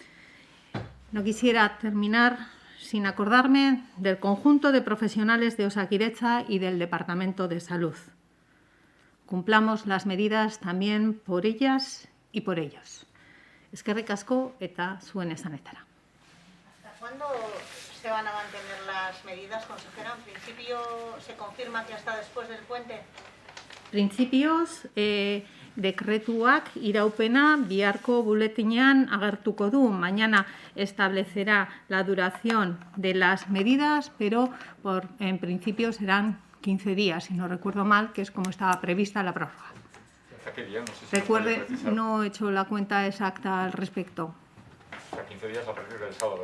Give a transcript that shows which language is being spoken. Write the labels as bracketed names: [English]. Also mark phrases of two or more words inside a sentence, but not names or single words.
[Spanish] No quisiera terminar sin acordarme del conjunto de profesionales de Osakidetza y del Departamento de Salud. Cumplamos las medidas también por ellas y por ellos. [Basque] Eskerrik asko eta zuen esanetara. [Spanish] ¿Hasta cuándo se van a mantener las medidas, consejera? En principio, ¿se confirma que hasta después del puente? Principios, [Basque] dekretuak iraupena biharko buletinean agertuko du. [Spanish] Mañana establecerá la duración de las medidas, pero en principio serán 15 días, si no recuerdo mal, que es como estaba prevista la prórroga. ¿Hasta qué día? No sé si Recuerde, no he hecho la cuenta exacta al respecto. O sea, 15 días a partir del sábado.